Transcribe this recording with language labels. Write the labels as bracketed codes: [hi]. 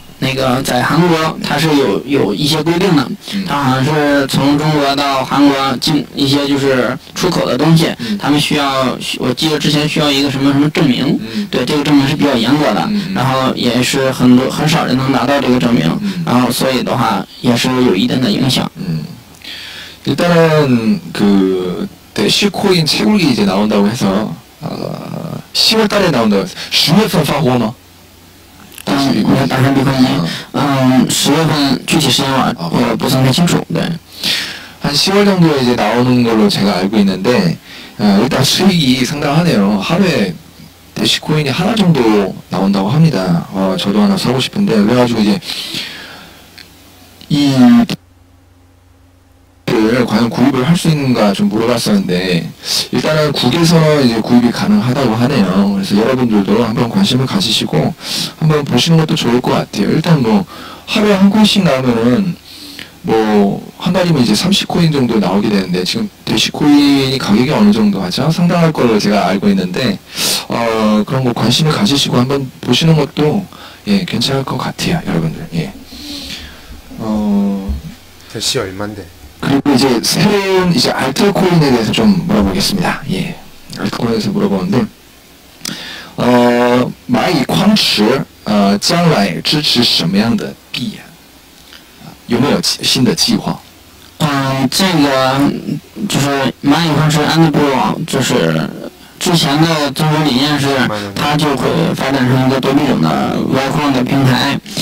[zh] 那个在韩国它是有一些规定的，它好像是从中国到韩国进一些就是出口的东西，他们我记得之前需要一个什么证明，对，这个证明是比较严格的，然后也是很少人能拿到这个证明，然后所以的话也是有一定的影响。 [ko] 일단은 그 대시 코인 채굴기 이제 나온다고 해서 10월 달에 나온다고 해서 [zh] 10月份发货吗？打石币矿机，10月份具体时间我不是太清楚。对， [ko] 한 10월 정도에 이제 나오는 걸로 제가 알고 있는데 일단 수익이 상당하네요. 하루에 대시 코인이 하나 정도 나온다고 합니다. 저도 하나 사고 싶은데 그래가지고 이제 이 과연 구입을 할 수 있는가 좀 물어봤었는데 일단은 국에서 이제 구입이 가능하다고 하네요. 그래서 여러분들도 한번 관심을 가지시고 한번 보시는 것도 좋을 것 같아요. 일단 뭐 하루에 한 코인씩 나오면은 뭐 한 달이면 이제 30코인 정도 나오게 되는데 지금 대시코인이 가격이 어느 정도 하죠? 상당할 걸로 제가 알고 있는데 그런 거 관심을 가지시고 한번 보시는 것도 예 괜찮을 것 같아요, 여러분들. 예. 대시 얼만데? 그리고 이제 새로운 이제 알트코인에 대해서 좀 물어보겠습니다. 예, 알트코인에 대해서 물어보는데, [zh] 蚂蚁矿池将来支持什么样的币？有没有新的计划？这个就是蚂蚁矿池 Antpool 就是之前的宗旨理念是，它就会发展成一个多币种的挖矿的平台。